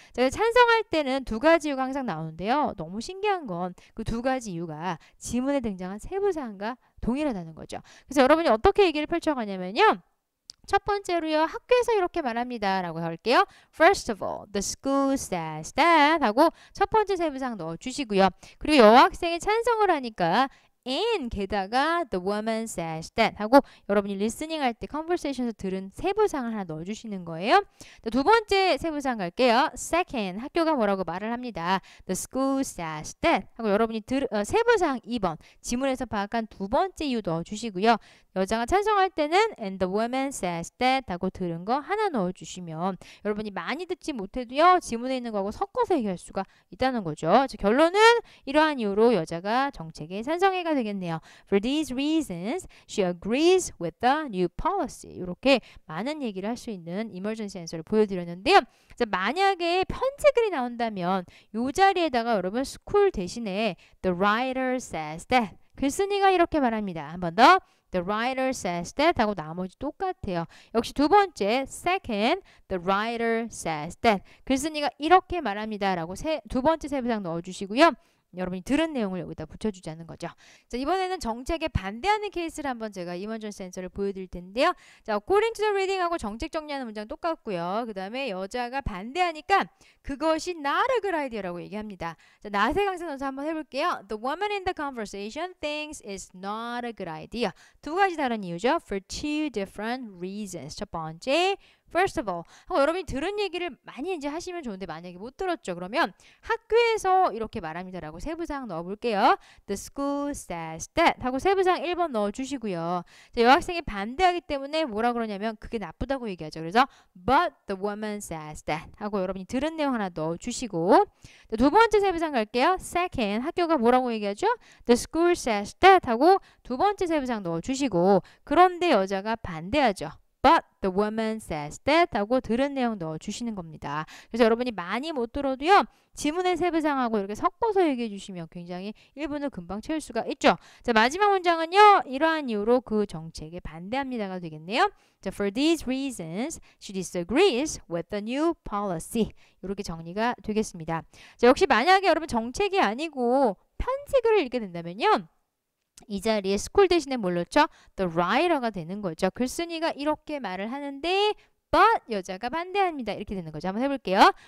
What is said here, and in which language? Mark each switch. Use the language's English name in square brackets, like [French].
[Korean] 자, 찬성할 때는 두 가지 이유가 항상 나오는데요. 너무 신기한 건 그 두 가지 이유가 지문에 등장한 세부사항과 동일하다는 거죠. 그래서 여러분이 어떻게 얘기를 펼쳐가냐면요. 첫 번째로요. 학교에서 이렇게 말합니다. 라고 할게요. [English] First of all, the school says that [Korean] 하고 첫 번째 세부사항 넣어주시고요. 그리고 여학생이 찬성을 하니까 [English] and [Korean] 게다가 [English] the woman says that [Korean] 하고 여러분이 listening 할 때 conversation에서 들은 세부사항을 하나 넣어주시는 거예요. 두 번째 세부사항 갈게요. [English] Second, [Korean] 학교가 뭐라고 말을 합니다. [English] The school says that [Korean] 하고 여러분이 세부사항 2번 지문에서 파악한 두 번째 이유 넣어주시고요. 여자가 찬성할 때는 [English] and the woman says that [Korean] 하고 들은 거 하나 넣어주시면 여러분이 많이 듣지 못해도요. 지문에 있는 거하고 섞어서 얘기할 수가 있다는 거죠. 결론은 이러한 이유로 여자가 정책에 찬성해가 되겠네요. [English] For these reasons, she agrees with the new policy. [Korean] 이렇게 많은 얘기를 할 수 있는 emergency answer를 보여드렸는데요. 자, 만약에 편지글이 나온다면 이 자리에다가 여러분 school 대신에 [English] the writer says that [Korean] 글쓴이가 이렇게 말합니다. 한 번 더. [English] The writer says that [Korean] 하고 나머지 똑같아요. 역시 두 번째 [English] second the writer says that [Korean] 글쓴이가 이렇게 말합니다 라고 두 번째 세부사항 넣어주시고요. 여러분이 들은 내용을 여기다 붙여주자는 거죠. 자, 이번에는 정책에 반대하는 케이스를 한번 제가 emergency answer를 보여드릴 텐데요. 자, [English] according to the reading [Korean] 하고 정책 정리하는 문장 똑같고요. 그 다음에 여자가 반대하니까 그것이 [English] not a good idea [Korean] 라고 얘기합니다. 자, not의 강세 넣어서 한번 해볼게요. [English] The woman in the conversation thinks it's not a good idea. [Korean] 두 가지 다른 이유죠. [English] For two different reasons. [Korean] 첫 번째 [English] First of all, [Korean] 하고 여러분이 들은 얘기를 많이 이제 하시면 좋은데 만약에 못 들었죠. 그러면 학교에서 이렇게 말합니다라고 세부사항 넣어볼게요. [English] The school says that [Korean] 하고 세부사항 1번 넣어주시고요. 자, 여학생이 반대하기 때문에 뭐라 그러냐면 그게 나쁘다고 얘기하죠. 그래서 [English] but the woman says that [Korean] 하고 여러분이 들은 내용 하나 넣어주시고 자, 두 번째 세부사항 갈게요. [English] Second, [Korean] 학교가 뭐라고 얘기하죠? [English] The school says that [Korean] 하고 두 번째 세부사항 넣어주시고 그런데 여자가 반대하죠. [English] But the woman says that [Korean] 하고 들은 내용 넣어주시는 겁니다. 그래서 여러분이 많이 못 들어도요. 지문의 세부사항하고 이렇게 섞어서 얘기해 주시면 굉장히 1분을 금방 채울 수가 있죠. 자, 마지막 문장은요. 이러한 이유로 그 정책에 반대합니다가 되겠네요. 자, [English] for these reasons, she disagrees with the new policy. [Korean] 이렇게 정리가 되겠습니다. 자, 역시 만약에 여러분 정책이 아니고 편지글을 읽게 된다면요. 이 자리에 school 대신에 뭘 넣죠? [English] The writer [Korean] 가 되는 거죠. 글쓴이가 이렇게 말을 하는데 but 여자가 반대합니다. 이렇게 되는 거죠. 한번 해볼게요.